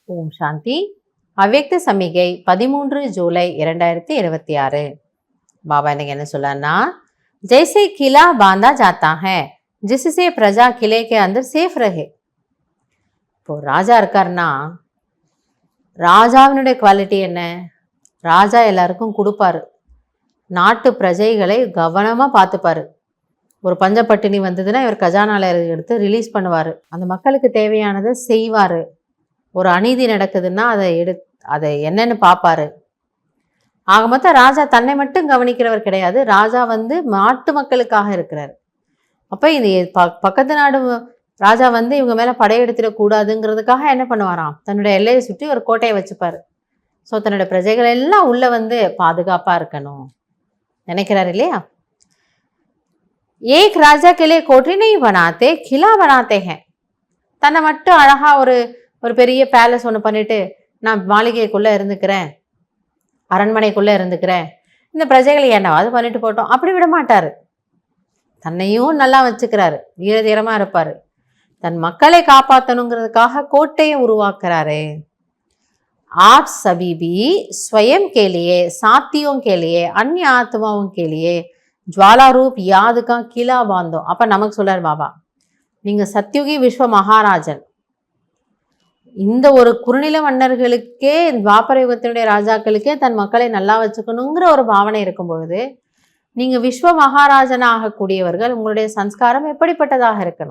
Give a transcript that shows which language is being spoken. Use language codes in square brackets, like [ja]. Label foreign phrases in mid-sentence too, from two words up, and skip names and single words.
[ta] சாந்தி. அவ்யக்த சமிகை 13 ஜூலை 2026. பாபா இன்னைக்கு என்ன சொல்றாருன்னா, [hi] जैसे किला बांधा जाता है जिससे प्रजा किले के अंदर सेफ रहे. [ta] இப்போ ராஜா இருக்காருன்னா ராஜாவினுடைய குவாலிட்டி என்ன? ராஜா எல்லாருக்கும் கொடுப்பாரு, நாட்டு பிரஜைகளை கவனமா பார்த்துப்பாரு. ஒரு பஞ்சப்பட்டினி வந்ததுன்னா இவர் கஜானால எடுத்து ரிலீஸ் பண்ணுவார், அந்த மக்களுக்கு தேவையானதை செய்வார். ஒரு அநீதி நடக்குதுன்னா அதை என்னன்னு பார்ப்பாரு. ஆக மொத்தம் ராஜா தன்னை மட்டும் கவனிக்கிறவர் கிடையாது, ராஜா நாட்டு மக்களுக்காக இருக்கிறார். அப்போ இந்த பக்கத்து நாடு ராஜா இவங்க மேலே படையெடுத்துடக்கூடாதுங்கிறதுக்காக என்ன பண்ணுவாராம், தன்னுடைய எல்லையை சுற்றி ஒரு கோட்டையை வச்சுப்பார். ஸோ தன்னுடைய பிரஜைகள் எல்லாம் உள்ளே பாதுகாப்பாக இருக்கணும் நினைக்கிறார் இல்லையா? [hi] एक राजा के लिए कोठरी नहीं बनाते, किला बनाते हैं. [ta] தன்னை மட்டும் அழகாக ஒரு பெரிய பேலஸ் ஒன்று பண்ணிட்டு நான் மாளிகைக்குள்ளே இருந்துக்கிறேன், அரண்மனைக்குள்ளே இருந்துக்கிறேன், இந்த பிரஜைகளை என்னவாது பண்ணிட்டு போட்டோம், அப்படி விட மாட்டார். தன்னையும் நல்லா வச்சுக்கிறாரு, வீரதீரமாக இருப்பார். தன் மக்களை காப்பாற்றணுங்கிறதுக்காக கோட்டையை உருவாக்குறாரு. [hi] आप सभी भी स्वयं के लिए, साथियों के लिए, अन्य आत्माओं के लिए ज्वाला रूप याद का किला बांधो. [ta] அப்ப நமக்கு சொல்றார் பாபா, நீங்க சத்யுகி விஸ்வ மகாராஜன். இந்த ஒரு குறுநில மன்னர்களுக்கே, துவாபர யுகத்தினுடைய ராஜாக்களுக்கே தன் மக்களை நல்லா வச்சுக்கணுங்கிற ஒரு பாவனை இருக்கும் பொழுது, நீங்க விஸ்வ மகாராஜனாக கூடியவர்கள், உங்களுடைய சம்ஸ்காரம் எப்படிப்பட்டதாக இருக்கணும்?